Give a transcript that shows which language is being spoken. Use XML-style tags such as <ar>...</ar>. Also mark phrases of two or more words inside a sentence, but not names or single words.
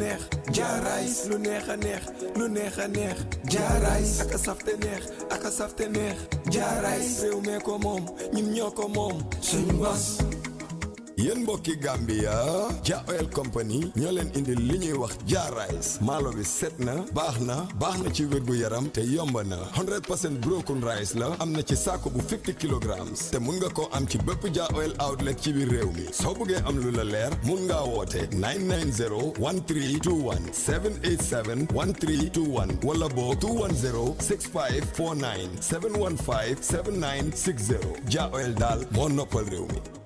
<wo>neex Jah Rice lu neex a neex lu neex a neex Jah Rice ak a saf te neex ak a saf te neex Jah Rice réew mee ko moom ñun ñoo ko moom suñu bos yéen mbokki Gambia Jah Oil Company ñoo leen indil li ñuy wax Jah Rice maalo bi set na baax na ci wérgu yaram te yomb na 100%</wo> <en>broken rice</en> <wo>la am na ci saako bu 50 kilograms te mun nga koo am ci bépp Jah Oil outlet ci biir réew mi soo bëggee am lu la leer mun ngaa woote 990-1321 787-1321 wala boo 210-6549 715-7960 Jah Oil daal moo noppal réew mi.</wo>